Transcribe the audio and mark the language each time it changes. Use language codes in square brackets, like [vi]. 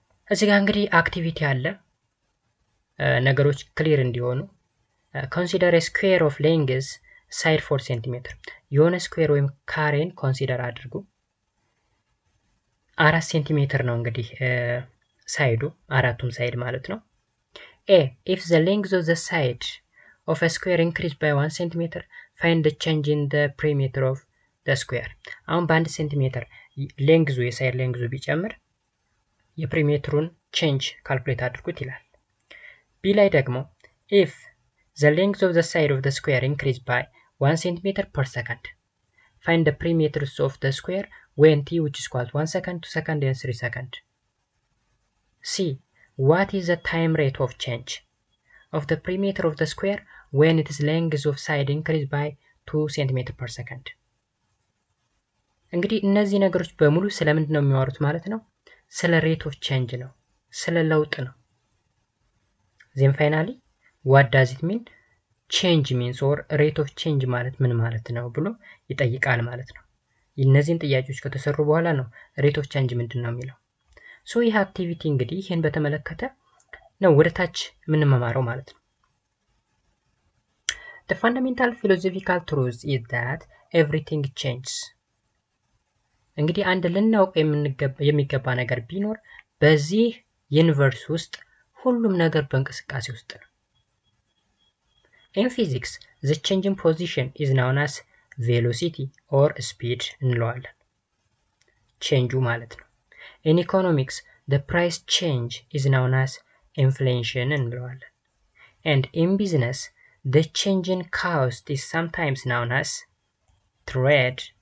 [am] እዚህ ጋር እንግዲህ አክቲቪቲ አለ። ነገሮች ክሊር እንዲሆኑ ኮንሲደር [en] a square of length side 4 cm [am] የሆነ ስኩዌር ወይም ካሬን ኮንሲደር አድርጉ። 4 ሴንቲሜትር ነው እንግዲህ ሳይዱ አራቱም ሳይድ ማለት ነው። [en] a if the length of the side of a square increased by 1 cm find the change in the perimeter of the square. [am] አሁን በ1 ሴንቲሜትር ሌንግዙ የሳይድ ሌንግዙ ቢጨምር የፕሪሜትሩን ቼንጅ ካልኩሌት አድርጉት ይላል። ቢ ላይ ደግሞ [en] if the length of the side of the square increased by 1 cm per second, find the perimeters of the square when t which is equal to 1 second, 2 second and 3 second. C. What is the time rate of change of the perimeter of the square when its length of side increased by 2 cm per second? [am] እንግዲህ እነዚህ ነገሮች በሙሉ ስለምንድን ነው የሚያወሩት ማለት ነው? ስለ ሬት ኦፍ ቼንጅ ነው፣ ስለ ለውጥ ነው። [en] then finally what does it mean? change means or rate of change [am] ማለት ምን ማለት ነው ብሎ ይጠይቃል ማለት ነው። እነዚህን ጥያቄዎች ከተሰሩ በኋላ ነው rate of change ምንድነው የሚለው። ሶ ይህ አክቲቪቲ እንግዲህ ይሄን በተመለከተ ነው ወደ ታች የምንመማረው ማለት ነው። [en] The fundamental philosophical truth is that everything changes. [am] እንግዲህ አንድ ልናውቅ የሚገባ ነገር ቢኖር በዚህ ዩኒቨርስ ውስጥ ሁሉም ነገር በእንቅስቃሴ ውስጥ ነው። [en] In physics, the change in position is known as velocity or speed እንለዋለን። [am] ቼንጁ ማለት ነው። [en] In economics, the price change is known as inflation እንለዋለን። And in business, the change in cost is sometimes known as trade.